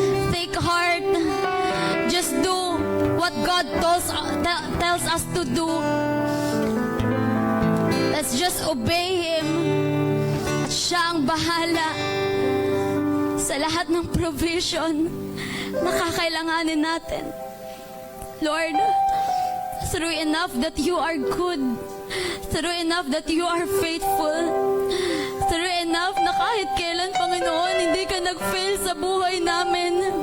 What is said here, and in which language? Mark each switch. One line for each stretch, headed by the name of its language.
English: Take heart, just do what God tells us to do. Let's just obey Him.
Filipino: At siya ang bahala sa lahat ng provision na kakailanganin natin.
English: Lord, through enough that you are good, through enough that you are faithful, through enough
Filipino: na kahit kailan, Panginoon, hindi ka nag-fail sa buhay namin.